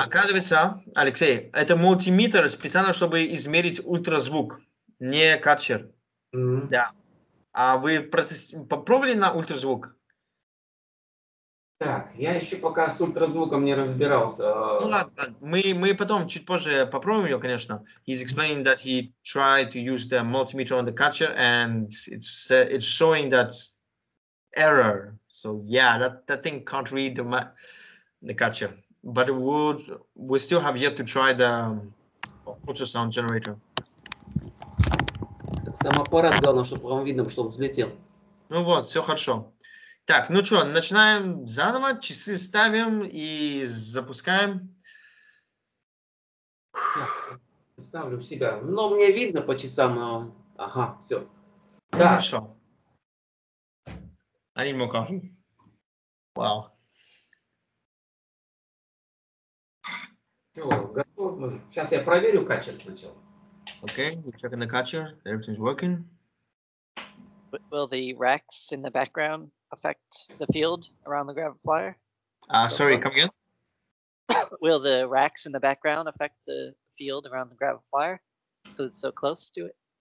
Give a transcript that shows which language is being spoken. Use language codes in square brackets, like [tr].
[ru] Оказывается, Алексей, это мультиметр специально, чтобы измерить ультразвук, не катчер. Да. А вы попробовали на ультразвук? Так, я еще пока с ультразвуком не разбирался. Ну ладно, мы потом чуть позже попробуем ее, конечно. [en] He's explaining that he tried to use the multimeter on the catcher and it's showing that error. So yeah, that thing can't read the catcher. But we still have yet to try the ultrasound generator. [ru] Сам аппарат, главное, чтобы вам видно, что он взлетел. Ну вот, все хорошо. Так, ну что, начинаем заново, часы ставим и запускаем. Ставлю себя. Но мне видно по часам, но... Ага, все. Ну, хорошо. [en] I need more coffee. Wow. [ru] Все, готов. Сейчас я проверю качер сначала. [en] Okay, we're checking the catcher. Everything's working. Will the racks in the background affect the field around the Graviflyer? Sorry, come again? Will the racks in the background affect the field around the Graviflyer because it's so close to it?